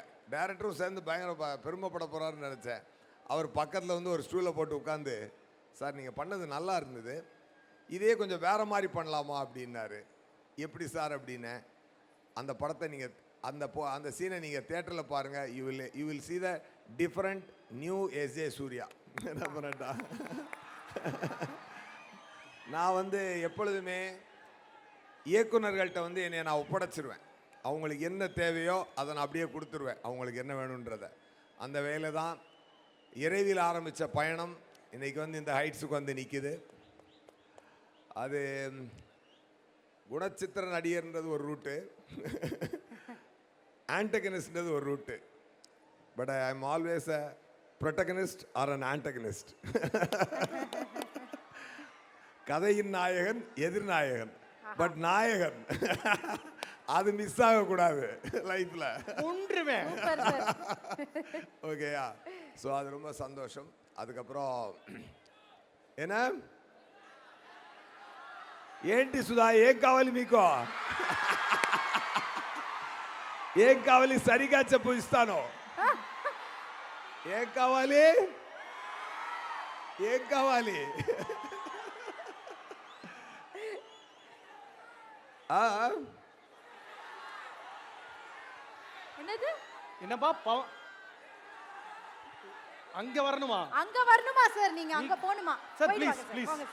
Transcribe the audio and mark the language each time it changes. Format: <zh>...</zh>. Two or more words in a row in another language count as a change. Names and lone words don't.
<ta>டைரக்டரும் சேர்ந்து பயங்கர பெருமைப்பட போகிறாருன்னு நினச்சேன். அவர் பக்கத்தில் வந்து ஒரு ஸ்டூலை போட்டு உட்காந்து, சார் நீங்கள் பண்ணது நல்லா இருந்தது, இதே கொஞ்சம் வேறு மாதிரி பண்ணலாமா அப்படின்னாரு. எப்படி சார் அப்படின்னு. அந்த படத்தை நீங்கள் அந்த சீனை நீங்கள் தியேட்டரில் பாருங்கள்.</ta> <en>you will see the different new எஸ்.ஜே. சூர்யா.</en> <ta>என்ன பண்ணட்டா, நான் வந்து எப்பொழுதுமே இயக்குநர்கள்ட்ட வந்து என்னை நான் ஒப்படைச்சிருவேன். அவங்களுக்கு என்ன தேவையோ அதை நான் அப்படியே கொடுத்துருவேன், அவங்களுக்கு என்ன வேணுன்றதை. அந்த வேலை தான் இறைவில் ஆரம்பித்த பயணம் இன்றைக்கி வந்து இந்த ஹைட்ஸுக்கு வந்து நிற்கிது. அது குணச்சித்திர நடிகர்ன்றது ஒரு ரூட்டு, ஆன்டகனிஸ்ட்ன்றது ஒரு ரூட்டு.</ta> <en>but I am always a protagonist or an antagonist.</en> <ta>கதையின் நாயகன், எதிர்நாயகன், பட் நாயகன் அது மிஸ் ஆகக்கூடாது லைஃப்பில். ஓகேயா? ஸோ அது ரொம்ப சந்தோஷம். அதுக்கப்புறம் என்ன</ta> <te>ఏంటి సుధా, ఏం కావాలి మీకు? ఏం కావాలి సరిగా చెప్పు, ఇస్తాను. ఏం కావాలి, ఏం కావాలి?</te> <ta>என்னது? என்னப்பா அங்க வரணுமா? அங்க வரணுமா சார்? நீங்க அங்க போணுமா? சார் ப்ளீஸ் ப்ளீஸ்.</ta>